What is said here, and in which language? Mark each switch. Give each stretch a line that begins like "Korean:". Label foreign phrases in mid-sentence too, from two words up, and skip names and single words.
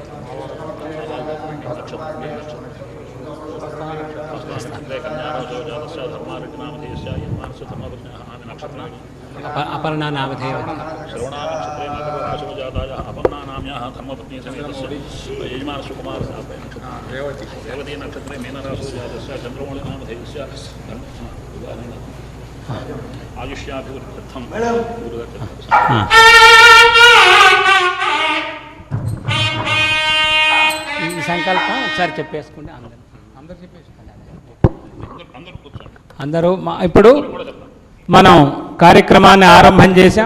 Sanskrit: అపర్ణ నామధేయ अपर्णानाम्याः धर्मपत्नी समेतस्य यजमानसुकुमार रेवती नक्षत्रे मीनराशौ जातस्य चन्द्रमौळिनामधेयस्य आयुष्याभिवृद्ध्यर्थं
Telugu: ఈ సంకల్పం ఒకసారి చెప్పేసుకుంటే అందరూ చెప్పేసుకోండి. అందరూ ఇప్పుడు మనం కార్యక్రమాన్ని ఆరంభం చేశాం.